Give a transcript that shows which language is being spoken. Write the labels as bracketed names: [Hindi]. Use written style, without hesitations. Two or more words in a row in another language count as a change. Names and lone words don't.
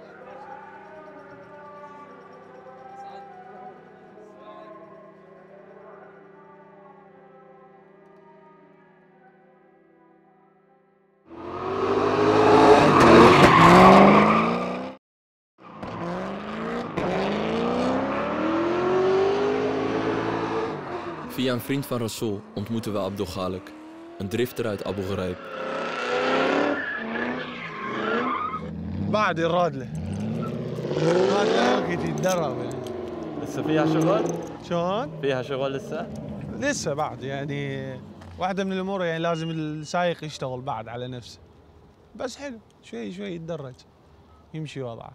[Dutch] Via een vriend van Rasool ontmoeten we Abdul Khalik, een drifter uit Abu Ghraib. [Arabic] بعد الرادلة وقت يتدرب لسه فيها شغل؟ شلون؟ فيها شغل لسه؟ لسه بعد يعني واحدة من الأمور يعني لازم السايق يشتغل بعد على نفسه بس حلو شوي شوي يتدرج يمشي وضعه.